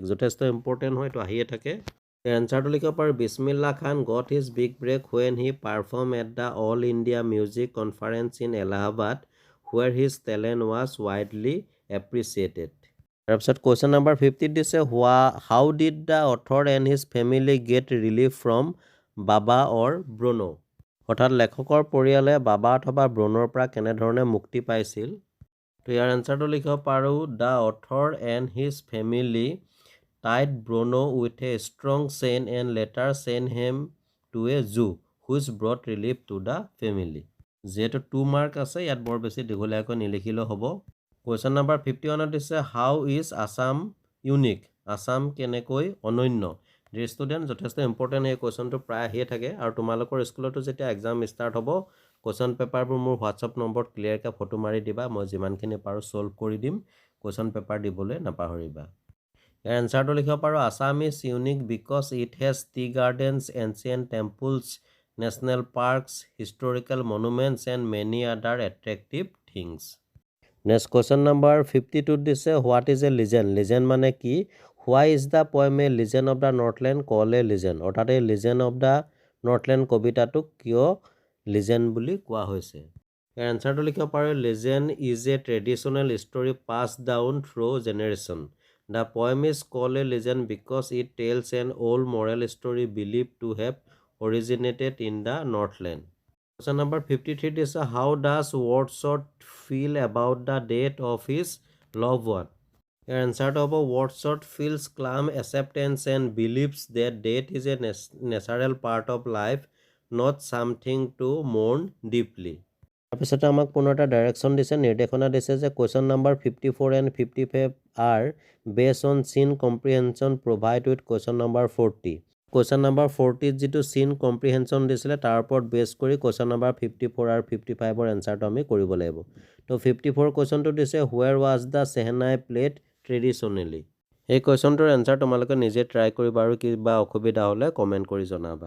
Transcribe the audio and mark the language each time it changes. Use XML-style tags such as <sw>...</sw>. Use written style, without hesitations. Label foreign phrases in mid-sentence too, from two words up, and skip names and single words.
<as>যথেষ্ট important হয় তো আহিয়ে থাকে. Answer to likho paro</as> <en>Bismillah Khan got his big break when he performed at the All India Music Conference in Allahabad, where his talent was widely appreciated. Question number 50 is how did the author and his family get relief from Baba or Bruno?</en> <as>অৰ্থাৎ লেখকৰ পৰিয়ালে বাবা অথবা ব্ৰণৰ পৰা কেনেধৰণে মুক্তি পাইছিল? তো ইয়াৰ এনচাৰটো লিখিব পাৰোঁ</as> <en>the author and his family</en> <as>tied Bruno with a strong chain and later sent him to a zoo which brought relief to the family. যেহেতু 2 মাৰ্ক আছে ইয়াত বৰ বেছি দীঘলীয়াকৈ নিলিখিলেও হ'ব।</as> <en>Question number 51 is how is Assam unique?</en> <as>Assam কেনেকৈ অনন্য?</as> <en>Dear student,</en> <as>যথেষ্ট ইম্পৰ্টেণ্ট এই কুৱেশ্যনটো প্ৰায় আহিয়ে থাকে আৰু তোমালোকৰ স্কুলতো যেতিয়া</as> <en>exam start</en> <as>হ'ব</as> <en>question paperবোৰ</en> <as>মোৰ হোৱাটছআপ নম্বৰত ক্লিয়াৰকৈ ফটো মাৰি দিবা, মই যিমানখিনি পাৰোঁ ছল্ভ কৰি দিম,</as> <en>question paper</en> <as>দিবলৈ নাপাহৰিবা। ইয়াৰ এনচাৰটো লিখিব পাৰোঁ</as> <en>Assam is unique because it has tea gardens, ancient temples, national parks, historical monuments and many other attractive things. Next question number 52 দিছে what is a legend?</en> <as>Legend মানে কি?</as> <en>Why is the poem a legend of the Northland called a legend?</en> <as>অৰ্থাৎ এই</as> <en>legend of the Northland</en> <as>কবিতাটোক কিয় legend বুলি কোৱা হৈছে? ইয়াৰ এনচাৰটো লিখিব পাৰোঁ</as> <en>legend is a traditional story passed down through generation. The poem is called a legend because it tells an old moral story believed to have originated in the Northland. Question number 53 is how does Wordsworth feel about the death of his loved one? Your answer to Wordsworth feels calm acceptance and believes that death is a natural part of life, not something to mourn deeply.</en> <as>তাৰপিছতে আমাক পুনৰ এটা ডাইৰেকশ্যন দিছে, নিৰ্দেশনা দিছে যে</as> <en>question number 54 and 55 are based on scene comprehension provide with question number 40. question number</en> <as>40 যিটো</as> <en>scene comprehension</en> <as>দিছিলে তাৰ ওপৰত বেছ কৰি</as> <en>question number</en> <as>54 আৰু 55ৰ এনচাৰটো আমি কৰিব লাগিব। তো 54 কুৱেশ্যনটো দিছে</as> <en>where was the shehnai played traditionally.</en> <as>এই কুৱেশ্যনটোৰ এনচাৰ তোমালোকে নিজে ট্ৰাই কৰিবা আৰু কিবা অসুবিধা হ'লে কমেণ্ট কৰি জনাবা।</as>